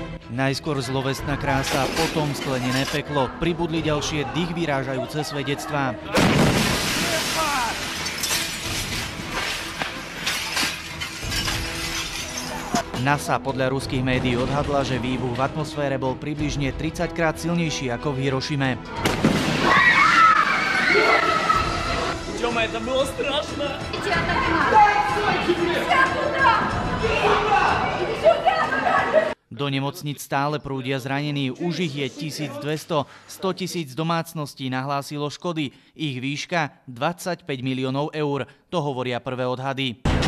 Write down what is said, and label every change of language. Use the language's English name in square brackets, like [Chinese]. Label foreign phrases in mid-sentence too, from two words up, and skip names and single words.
[Slovak] Najskôr zlovestná krása, potom sklenené peklo. Pribudli ďalšie dých vyrážajúce svedectvá. NASA podľa ruských médií odhadla, že výbuch v atmosfére bol približne 30-krát silnejší ako v Hirošime. [Russian] Тёма, это было страшно! [Slovak] Do nemocnic stále prúdia zranení, už ich je 1200, 100 000 domácností nahlásilo škody, ich výška 25 miliónov eur, to hovoria prvé odhady.